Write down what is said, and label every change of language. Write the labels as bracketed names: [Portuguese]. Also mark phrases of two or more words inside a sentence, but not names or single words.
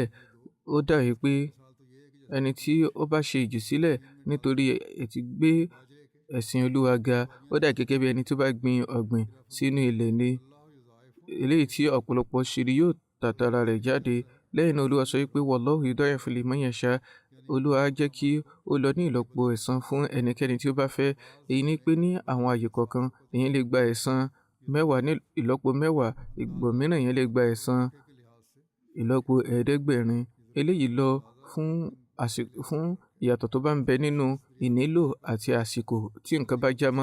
[Yoruba] Ó dà wípé ẹni tí ó bá ṣe ìjùsílẹ̀ nítorí ètí gbé ẹ̀sìn Olúwa ga, ó dà gẹ́gẹ́ bí ẹni tó bá gbin ọ̀gbìn sínú ilẹ̀ ni, eléyìí tí ọ̀pọ̀lọpọ̀ ṣìrì yóò tàtàrà rẹ̀ jáde. Lẹ́yìn náà Olúwa sọ wípé [Arabic] والله يضاعف لمن يشاء. [Yoruba] Olúwa jẹ́ kí ó lọ ní ìlọ́po ẹ̀san fún ẹnikẹ́ni tí ó bá fẹ́. Èyí ni pé ní àwọn àyè kọ̀ọ̀kan èèyàn lè gba ẹ̀san 10 ní ìlọ́po 10, ìgbà mìíràn èèyàn lè gba ẹ̀san ìlọ́po 500. Eléyìí lọ fún ìyàtọ̀ tó bá ń bẹ nínú ìnílò àti àsìkò tí nǹkan bá jámọ́.